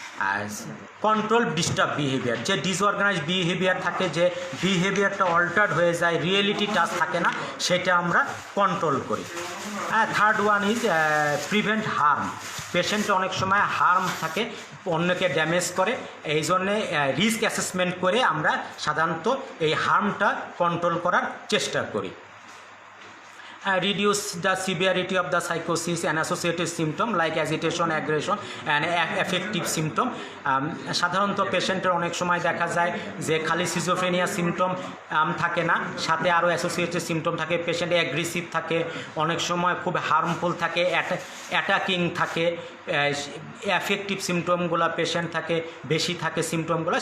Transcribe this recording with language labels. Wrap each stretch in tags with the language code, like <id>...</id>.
<bn>আর control disturb behaviour, যে disorganise behaviour থাকে, যে বিহেভিয়ারটা অল্টার্ড হয়ে যায়, রিয়েলিটি টাচ থাকে না, সেটা আমরা কন্ট্রোল করি।</bn> <en>Third one is prevent harm.</en> <bn>পেশেন্টে অনেক সময় হার্ম থাকে, অন্যকে ড্যামেজ করে, এই জন্যে রিস্ক অ্যাসেসমেন্ট করে আমরা সাধারণত এই হার্মটা কন্ট্রোল করার চেষ্টা করি।</bn> <en>Reduce the severity of the psychosis and associated symptom like agitation, aggression and affective symptom.</en> <bn>সাধারণত পেশেন্টের অনেক সময় দেখা যায় যে খালি সিজোফ্রেনিয়া সিমটম থাকে না, সাথে আরও অ্যাসোসিয়েটেড সিমটম থাকে। পেশেন্ট অ্যাগ্রেসিভ থাকে, অনেক সময় খুব হার্মফুল থাকে, অ্যাটাকিং থাকে, অ্যাফেক্টিভ সিমটমগুলো পেশেন্ট থাকে বেশি থাকে সিমটমগুলো।</bn>